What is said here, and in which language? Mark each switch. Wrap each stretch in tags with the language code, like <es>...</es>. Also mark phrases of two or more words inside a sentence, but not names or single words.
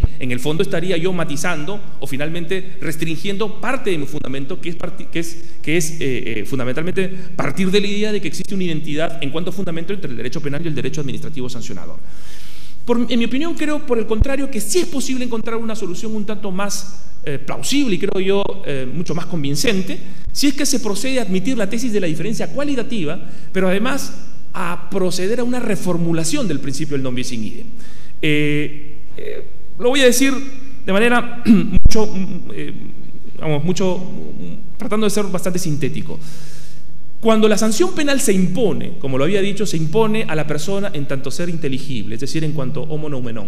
<es>En el fondo estaría yo matizando o finalmente restringiendo parte de mi fundamento, que es fundamentalmente partir de la idea de que existe una identidad en cuanto a fundamento entre el derecho penal y el derecho administrativo sancionador. En mi opinión, creo, por el contrario, que sí es posible encontrar una solución un tanto más plausible y creo yo mucho más convincente, si es que se procede a admitir la tesis de la diferencia cualitativa, pero además a proceder a una reformulación del principio del</es> <la>non bis in idem.</la> <es>Lo voy a decir de manera tratando de ser bastante sintético. Cuando la sanción penal se impone, como lo había dicho, se impone a la persona en tanto ser inteligible, es decir, en cuanto</es> <la>homo noumenon.</la>